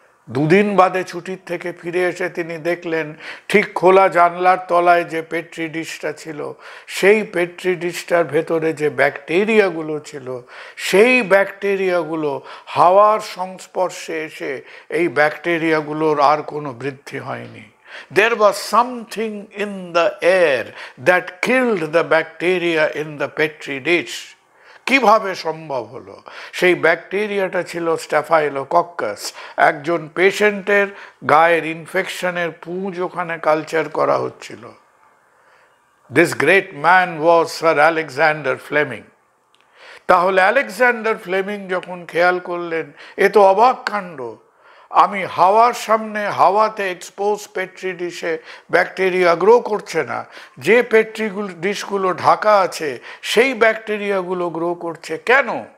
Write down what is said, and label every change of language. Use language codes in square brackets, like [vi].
[bn] দুদিন বাদে ছুটির থেকে ফিরে এসে তিনি দেখলেন ঠিক খোলা জানলার তলায় যে পেট্রি ডিশটা ছিল, সেই পেট্রি ডিশটার ভেতরে যে ব্যাকটেরিয়াগুলো ছিল, সেই ব্যাকটেরিয়াগুলো হাওয়ার সংস্পর্শে এসে এই ব্যাকটেরিয়াগুলোর আর কোনো বৃদ্ধি হয়নি। [en] There was something in the air that killed the bacteria in the petri dish. [bn] কিভাবে সম্ভব হলো? সেই ব্যাকটেরিয়াটা ছিল স্ট্যাফাইলোকক্কাস। একজন পেশেন্টের গায়ের ইনফেকশনের পুঁজ ওখানে কালচার করা হচ্ছিল। [en] This great man was sir Alexander Fleming. [bn] তাহলে আলেকজান্ডার ফ্লেমিং যখন খেয়াল করলেন, এ তো অবাক কাণ্ড, আমি হাওয়ার সামনে, হাওয়াতে এক্সপোজ পেট্রি ডিশে ব্যাকটেরিয়া গ্রো করছে না, যে পেট্রি ডিশগুলো ঢাকা আছে সেই ব্যাকটেরিয়াগুলো গ্রো করছে কেন?